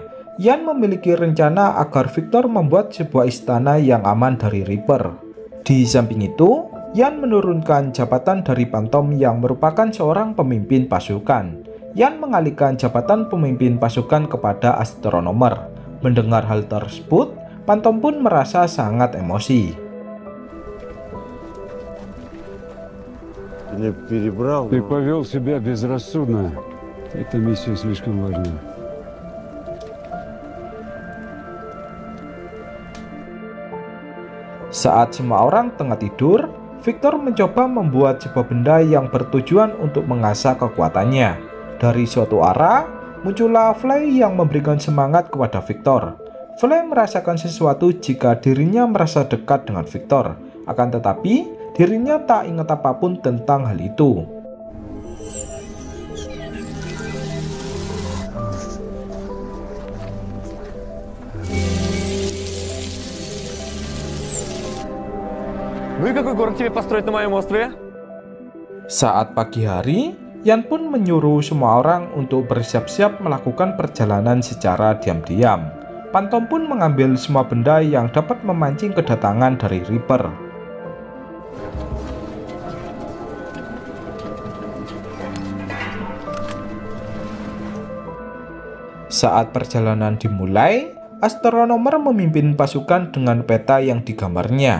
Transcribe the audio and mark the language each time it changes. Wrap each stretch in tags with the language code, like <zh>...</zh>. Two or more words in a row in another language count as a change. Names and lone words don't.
<id>Yan memiliki rencana agar Victor membuat sebuah istana yang aman dari Reaper. Di samping itu, Yan menurunkan jabatan dari Phantom yang merupakan seorang pemimpin pasukan. Yan mengalihkan jabatan pemimpin pasukan kepada Astronomer. Mendengar hal tersebut, Phantom pun merasa sangat emosi.</id> <ru>Или перебрал. Ты повел себя безрассудно. Эта миссия слишком важна.</ru> <id>Saat semua orang tengah tidur, Victor mencoba membuat sebuah benda yang bertujuan untuk mengasah kekuatannya. Dari suatu arah, muncullah Flay yang memberikan semangat kepada Victor. Flay merasakan sesuatu jika dirinya merasa dekat dengan Victor. Akan tetapi, dirinya tak ingat apapun tentang hal itu.</id> <ru>Ну и какой город тебе построить на моем острове?</ru> <id>Saat pagi hari, Yan pun menyuruh semua orang untuk bersiap-siap melakukan perjalanan secara diam-diam. Phantom pun mengambil semua benda yang dapat memancing kedatangan dari Reaper. Saat perjalanan dimulai, Astronomer memimpin pasukan dengan peta yang digambarnya.</id>